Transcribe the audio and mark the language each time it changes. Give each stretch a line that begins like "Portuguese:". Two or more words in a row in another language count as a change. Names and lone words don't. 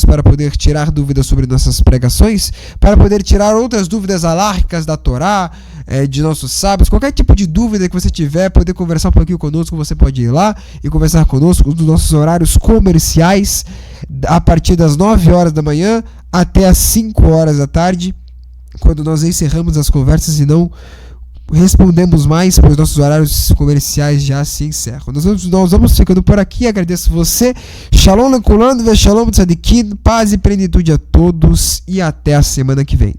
Portuguese: para poder tirar dúvidas sobre nossas pregações, para poder tirar outras dúvidas alárquicas da Torá, de nossos sábios, qualquer tipo de dúvida que você tiver, poder conversar um pouquinho conosco, você pode ir lá e conversar conosco nos nossos horários comerciais, a partir das 9 horas da manhã até as 5 horas da tarde, quando nós encerramos as conversas e não respondemos mais, pois nossos horários comerciais já se encerram. Nós vamos ficando por aqui. Agradeço você.
Hebrew: שלום לכולנו ושלום צדיקים.
Portuguese: Paz e plenitude a todos e até a semana que vem.